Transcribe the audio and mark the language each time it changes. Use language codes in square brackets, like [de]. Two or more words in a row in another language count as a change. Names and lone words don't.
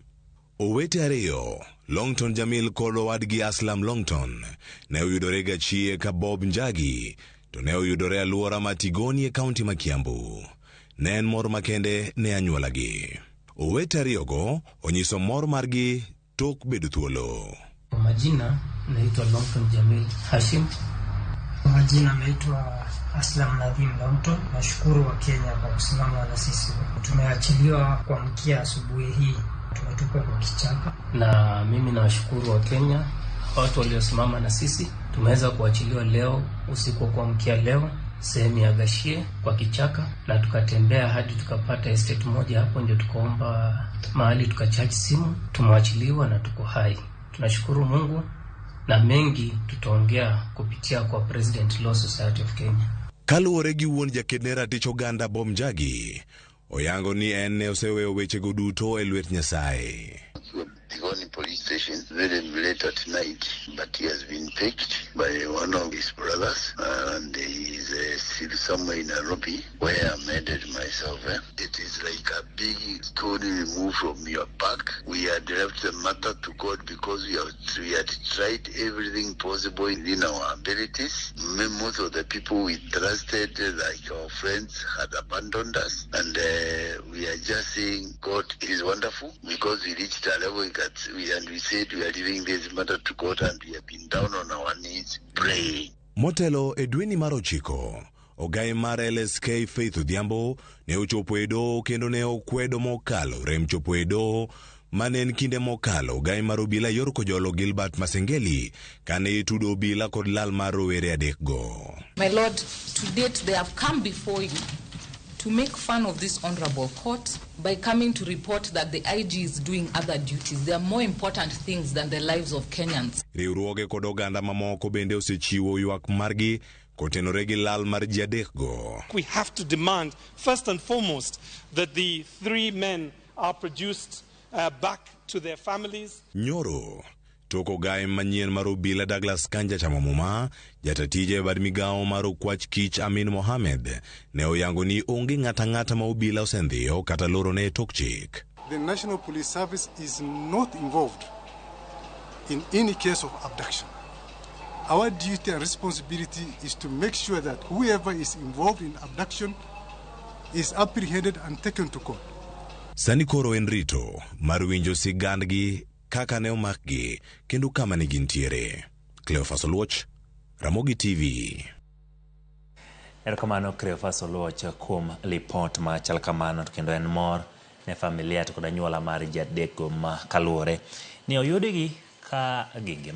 [luo] Owete ariyo Longton Jamil kod wadgi Aslam Longton ne oyudore gachie ka Bob Njagi to ne oyudore aluora ma Tigoni e kaunti ma Kiambu. Ne en mor makende ne anyuolagi. Owete ariyogo onyiso mor margi tok bedo thuolo. [sw] Kwa majina naitwa Longton Jamil Hashim. Kwa majina naitwa Aslam Nadhim Longton. Nashukuru wa Kenya kwa kusimama na sisi. Tumeachiliwa kwa mkia asubuhi hii. Tumetupwa kwa kichaka. Na mimi nawashukuru wa Kenya, watu waliosimama na sisi. Tumeweza kuachiliwa leo usiku kwa mkia leo sehemu ya Gashie kwa kichaka, na tukatembea hadi tukapata estate moja hapo, ndio tukaomba mahali tukacharge simu, tumewachiliwa na tuko hai. Tunashukuru Mungu na mengi tutaongea kupitia kwa President Law Society of Kenya. [luo] Kaluwore gi wuon jakedne ratich oganda Bob Njagi, oyango ni en oseweyo wechego duto e lwet Nyasaye. [en] Tigoni police station very late at night, but he has been picked by one of his brothers, and he is still somewhere in Nairobi, where I'm headed myself. It is like a big stone removed from your back. We had left the matter to God because we had tried everything possible within our abilities. Most of the people we trusted, like our friends, had abandoned us, and we are just saying God is wonderful because we reached a level that we said we are leaving this matter to God, and we have been down on our knees praying. [luo] Motelo edweni mar 9, ogai mar LSK Faith Odhiambo ne ochopo e doho kendo ne okwedo mokalo rem chopo e doho mane en kinde mokalo ogai mar obila yor Kojolo Gilbert Masengeli kane itudo obila kod lal mar rowere adekgo. [en] My Lord, to date they have come before you to make fun of this honorable court by coming to report that the IG is doing other duties. There are more important things than the lives of Kenyans. [luo] Riwruoge kod oganda mamoko bende osechiwo ywak margi kotenore gi lal mar ji adekgo. [en] We have to demand first and foremost that the 3 men are produced back to their families. [luo] Nyoro toko gai manyien mar obila Douglas Kanja Chamamuma, jatatije bad migao mar okwach kich Amin Mohamed, ne oyango ni onge ng'ata ma obila osendhiyo kata loro ne tok chik. [en] The National Police Service is not involved in any case of abduction. Our duty and responsibility is to make sure that whoever is involved in abduction is apprehended and taken to court. [luo] Sani koro en rito mar winjo sigandgi kaka ne omakgi kendo kama ne gintiere. Cleophas Oluoch, Ramogi TV. Erokamano Cleophas Oluoch kuom lipot ma chal kamano, to kendo en mor ne familia to kod anyuola mar jadeko ma kaluwore ni oyudgi ka gingima.